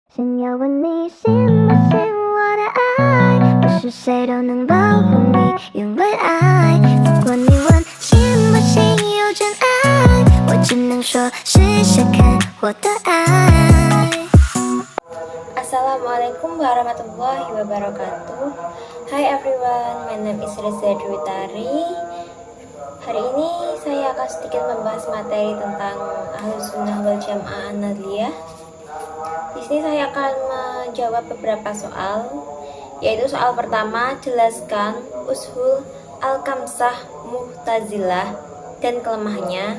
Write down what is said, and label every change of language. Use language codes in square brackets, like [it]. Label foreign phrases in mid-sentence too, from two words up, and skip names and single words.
[zh] 想要问你信不信我的爱，不是谁都能保护你，因为爱。如果你问信不信有真爱，我只能说试试看我的爱。 [ar] السلام عليكم ورحمة الله وبركاته. [en] Hi everyone, my name is Reza Dwi Tari. [id] Hari ini saya akan sedikit membahas materi tentang Ahlus Sunnah wal Jamaah An-Nadliyah. Di sini saya akan menjawab beberapa soal, yaitu soal pertama, jelaskan [ar] الأصول الخمسة [id] Mu'tazilah dan kelemahannya.